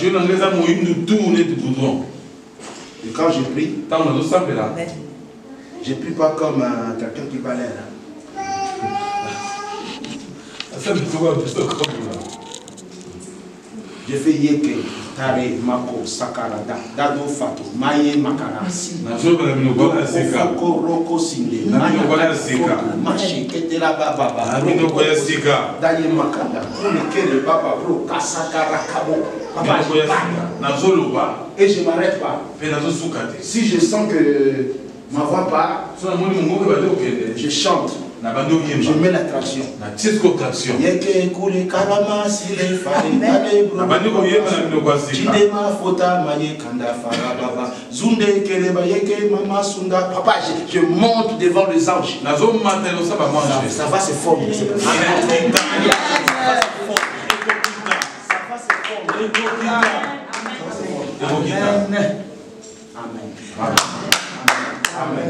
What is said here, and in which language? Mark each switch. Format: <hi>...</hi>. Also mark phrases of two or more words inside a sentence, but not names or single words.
<fr>Et quand je prie, je ne prie pas comme quelqu'un qui va l'air. Je fais yeke, tare, mako, sakarada, dado fato, maye makarasi. Foko, roko, sinde, machi, ketela baba, daye makanda, kele baba, bro, kasakara kabo, et je ne m'arrête pas. Si je sens que ma voix part, je chante. Je mets l'attraction. Yeke kule karama sile fare tale bro. Chidema fota maye kanda fara baba. Zunde keleba yeke mama sunda. Papa, je monte devant les anges. Ça va se former. Ça va se former. Amen.</fr>